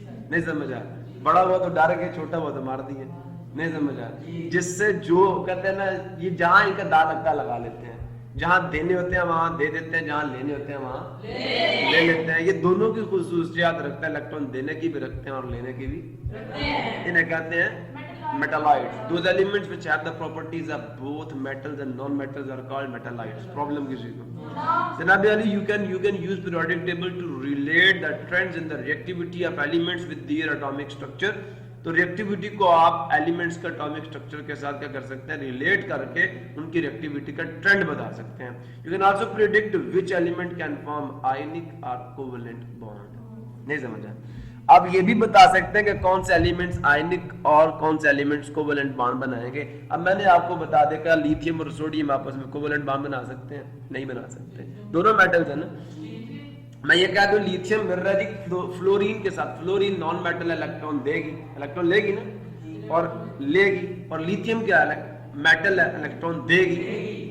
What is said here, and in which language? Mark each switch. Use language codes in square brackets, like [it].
[ur] نہیں سمجھا؟ بڑا ہوا تو ڈر کے، چھوٹا ہوا تو مار دیے. نہیں سمجھا؟ جس سے جو کہتے ہیں نا یہ جہاں ان کا دا لگتا لگا لیتے ہیں، جہاں دینے ہوتے ہیں وہاں دے دیتے ہیں، جہاں لینے ہوتے ہیں وہاں لے لیتے ہیں. یہ دونوں کی خصوصیات رکھتا ہے، الیکٹران دینے کی بھی رکھتے ہیں اور لینے کی بھی. انہیں کہتے ہیں metalloids. [en] Those elements which have the properties of both metals and non-metals are called metalloids. Problem [ur] کسی کو؟ [en] جناب Ali you can use periodic table to relate the trends in the reactivity of elements with their atomic structure. [ur] تو reactivity کو آپ elements کا atomic structure کے ساتھ کیا کر سکتے ہیں؟ ریلیٹ کر کے ان کی ریئیکٹیوٹی کا ٹرینڈ بتا سکتے ہیں. [en] You can also predict which element can form ionic or covalent bond. [ur] نہیں سمجھا؟ اب یہ بھی بتا سکتے ہیں کہ کون سے ایلیمنٹس آئنک اور کون سے ایلیمنٹس کوولنٹ بانڈ بنائیں گے. اب میں نے آپ کو بتا دیا کہ لیتھیم اور سوڈیم آپس میں کوولنٹ بانڈ بنا سکتے ہیں؟ نہیں بنا سکتے، دونوں میٹلز ہیں نا. میں یہ کہہ دوں لیتھیم مل رہا ہے فلورین کے ساتھ، فلورین نان میٹل الیکٹران دے گی، الیکٹران لے گی نا اور لے گی، اور لیتھیم کیا ہے میٹل الیکٹران دے گی.